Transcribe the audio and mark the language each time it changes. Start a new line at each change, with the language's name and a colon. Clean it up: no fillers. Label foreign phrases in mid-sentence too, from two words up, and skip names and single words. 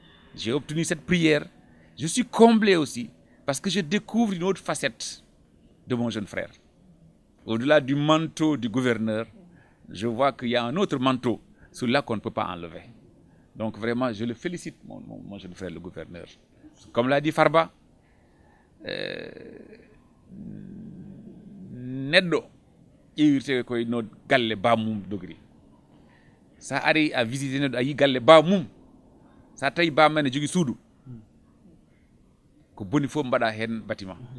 French: j'ai obtenu cette prière. Je suis comblé aussi parce que je découvre une autre facette de mon jeune frère. Au-delà du manteau du gouverneur, je vois qu'il y a un autre manteau, celui-là qu'on ne peut pas enlever. Donc vraiment, je le félicite, mon jeune frère, le gouverneur. Comme l'a dit Farba,
Fula: Neddo, il koy no galle ba mum dogri. Sa ari
French: a visité
Fula: Neddo a yi galle ba mum. Sa tawi ba men jogi suudu. Ko boni fof mbaɗa hen bâtiment.